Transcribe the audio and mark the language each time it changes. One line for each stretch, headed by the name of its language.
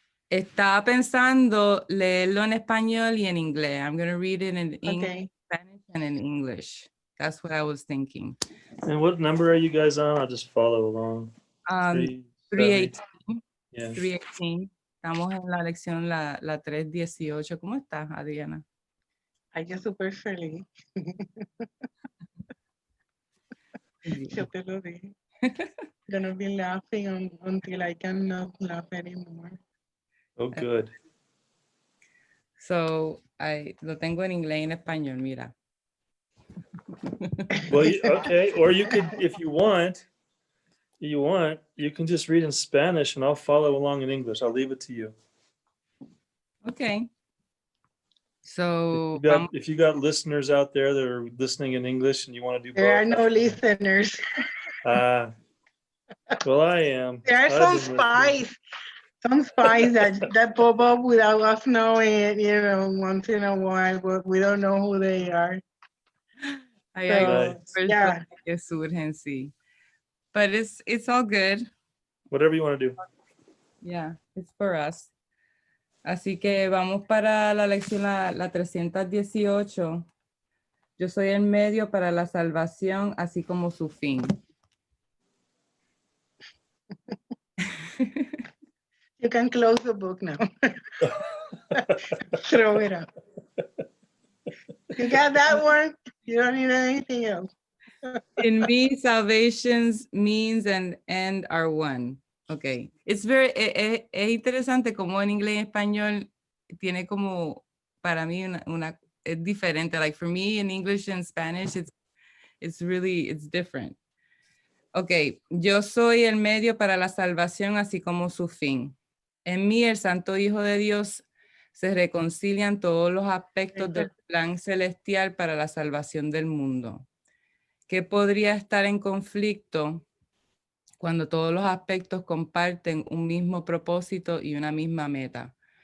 Spanish: Estaba pensando leerlo en español y en inglés.
English: I'm going to read it in Okay. Spanish and in English. That's what I was thinking. And what number are you guys on? I'll just follow along. 318. Yeah. 318.
Spanish: Estamos en la lección la 318. ¿Cómo estás, Adriana? Ay, yo súper feliz. Yo te lo dije.
English: Gonna be laughing until I cannot laugh anymore. Oh, good.
Spanish: So, lo tengo en inglés y en español, mira.
English: Well, okay. Or you could, if you want, you can just read in Spanish and I'll follow along in English. I'll leave it to you. Okay. So, If you got listeners out there that are listening in English and you want to do both. There are no listeners. Well, I am. There are some spies. Some spies that pop up without us knowing it, once in a while, but we don't know who they are. Yeah. Yeah. Sí. But it's all good. Whatever you want to do. Yeah, it's for us.
Spanish: Así que vamos para la lección la 318. Yo soy el medio para la salvación, así como su fin.
English: You can close the book now. Throw it out. You got that one? You don't need anything else. In me, salvation's means and end are one. Okay.
Spanish: It's es interesante como en inglés y español tiene como, para mí, es diferente.
English: Like for me, in English and Spanish, it's different. Okay.
Spanish: Yo soy el medio para la salvación, así como su fin. En mí, el Santo Hijo de Dios, se reconcilian todos los aspectos del plan celestial para la salvación del mundo. ¿Qué podría estar en conflicto cuando todos los aspectos comparten un mismo propósito y una misma meta?